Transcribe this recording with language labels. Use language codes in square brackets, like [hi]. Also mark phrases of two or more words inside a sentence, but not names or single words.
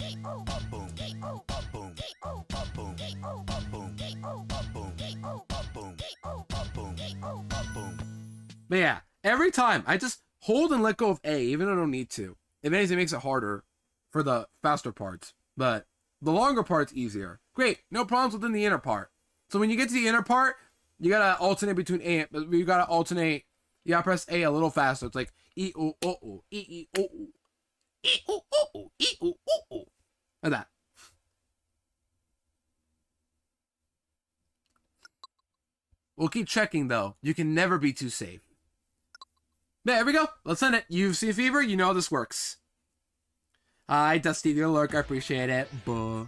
[en] But yeah, every time I just hold and let go of A, even though I don't need to. If anything, it makes it harder for the faster parts, but the longer part's easier. Great, no problems within the inner part. So when you get to the inner part, you gotta alternate between A. You gotta alternate. You gotta press A a little faster. It's like E O O O E E O O E O O O E O O O, like that. We'll keep checking though. You can never be too safe. There we go. Let's send it. UFC Fever, you know how this works. Hi, Dusty, your lurk. I appreciate it. Buh.